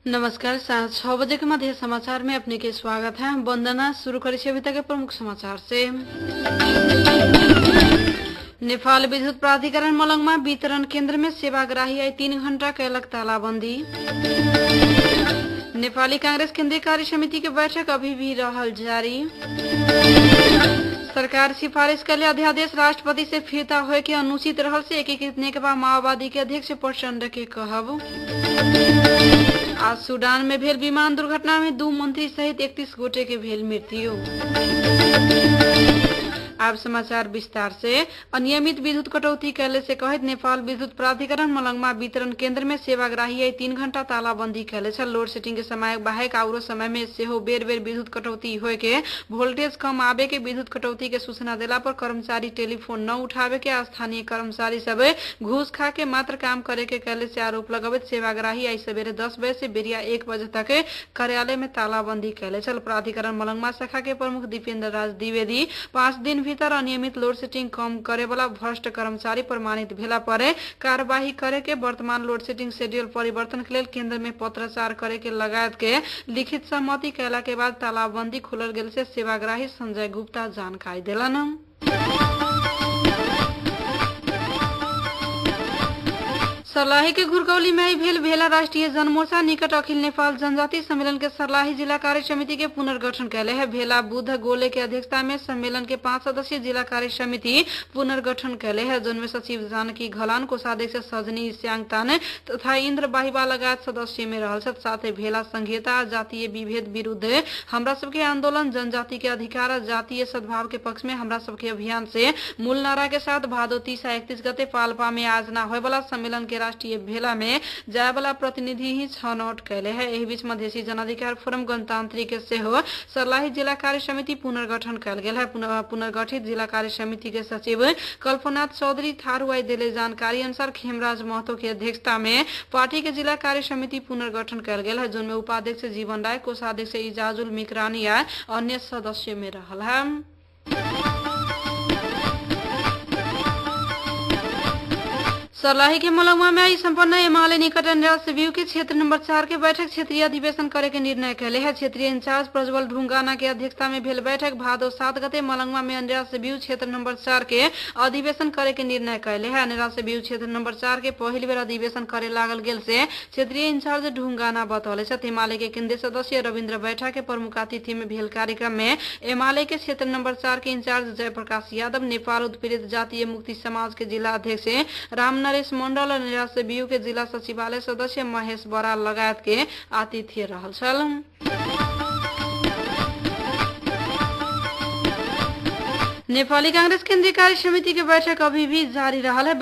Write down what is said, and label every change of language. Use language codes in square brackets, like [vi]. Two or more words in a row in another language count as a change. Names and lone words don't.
[mai] नमस्कार। साँझ 6 बजे के मध्य समाचार में अपने के स्वागत है। वंदना शुरू करें अभी तक के प्रमुख समाचार से। नेपाल विद्युत प्राधिकरण मलंगमा वितरण केन्द्र में सेवाग्राही आई 3 घंटा कैलक तालाबंदी। नेपाली कांग्रेस केंद्रीय कार्य समिति के बैठक अभी भी रहल जारी। सरकार सिफारिश के लिए अध्यादेश राष्ट्रपति से फिरता हुए के अनुचित रहल से एकीकृत नेकपा माओवादी के अध्यक्ष प्रचंड के कहब। आज सूडान में भेल विमान दुर्घटना में 2 मंत्री सहित 31 गोटे के भेल मृत्यु। अब समाचार विस्तार से। अनियमित विद्युत कटौती कैले से कहित नेपाल विद्युत प्राधिकरण मलंगमा वितरण केन्द्र में सेवाग्राही आई 3 घंटा तालाबंदी कैले छ। [en] load shedding [mai] के समय बाहेक आउरो समय में सेहो बेर बेर विद्युत कटौती होए के, वोल्टेज कम आवे के, विद्युत कटौती के सूचना देला पर कर्मचारी टेलीफोन न उठावे के, स्थानीय कर्मचारी सब घूस खा के मात्र काम करे के कैले से आरोप लगावत सेवाग्राही आई सवेरे 10 बजे से बेरिया 1 बजे तक कार्यालय में तालाबंदी कैले छल। प्राधिकरण मलंगमा शाखा के प्रमुख दीपेन्द्र राज द्विवेदी 5 दिन भीतर अनियमित [en] load shedding [mai] कम करे वाला भ्रष्ट कर्मचारी प्रमाणित भेला पर कार्यवाही करे के, वर्तमान [en] load shedding schedule [mai] परिवर्तन के लिए केंद्र में पत्राचार करे के लगायत के लिखित सहमति कैला के बाद तालाबंदी खुलल गेल से सेवाग्राही संजय गुप्ता जानकारी दिलन। सर्लाही के घुरकौली में भेल भेला राष्ट्रीय जनमोर्चा निकट अखिल नेपाल जनजाति सम्मेलन के सर्लाही जिला कार्य समिति के पुनर्गठन कैले है। भेला बुध गोले के अध्यक्षता में सम्मेलन के 5 सदस्यीय जिला कार्य समिति पुनर्गठन कैले है, जिनमें सचिव जानकी घलान, कोषाध्यक्ष सजनी स्यांगतान तथा इंद्र बाहिबा लगायत सदस्य में रहल। साथ ही भेला संघीयता, जातीय विभेद विरुद्ध हमरा सबके आंदोलन, जनजाति के अधिकार, जातीय सद्भाव के पक्ष में हमरा सबके अभियान से मूल नारा के साथ भादो 30 आ 31 गते पाल्पा में आज न होए वाला सम्मेलन के राष्ट्रीय भेला में जाए वाला प्रतिनिधि ही छनौट कैले है। एही बीच मधेसी जनाधिकार फोरम गणतांत्रिक से हो सर्लाही जिला कार्य समिति पुनर्गठन कैल गेल है। पुनर्गठित जिला कार्य समिति के सचिव कल्पनाथ चौधरी थारूआई दिले जानकारी अनुसार खेमराज महतो की अध्यक्षता में पार्टी के जिला कार्य समिति पुनर्गठन कैल गेल है, जिनमें उपाध्यक्ष जीवन राय, कोषाध्यक्ष इजाजुल मिकरानी या अन्य सदस्य में रहल है। सर्लाही के मलंगमा में आई संपन्न एमाले निकट एनरासेव्यू के क्षेत्र नंबर 4 के बैठक क्षेत्रीय अधिवेशन करे के निर्णय कैले है। क्षेत्रीय इंचार्ज प्रज्वल ढुंगाना के अध्यक्षता में भेल बैठक भादो 7 गते मलंगमा में एनरासेव्यू क्षेत्र नंबर 4 के अधिवेशन करे के निर्णय कैले है। एनरासेव्यू क्षेत्र नंबर 4 के पहली बेर अधिवेशन करे लागल गेल से क्षेत्रीय इंचार्ज ढुंगाना बतौले छथि। एमाले के केंद्रीय सदस्य रविन्द्र बैठा के प्रमुख अतिथि में भेल कार्यक्रम में एमाले के क्षेत्र नंबर 4 के इंचार्ज जयप्रकाश यादव, नेपाल उत्पीड़ित जातीय मुक्ति समाज के जिला अध्यक्ष राम नरेश मंडल और एनरासेव्यू के जिला सचिवालय सदस्य महेश बराल लगायत के आतिथ्य रहल छल। नेपाली कांग्रेस केंद्रीय कार्य समिति के बैठक अभी भी जारी रहल है।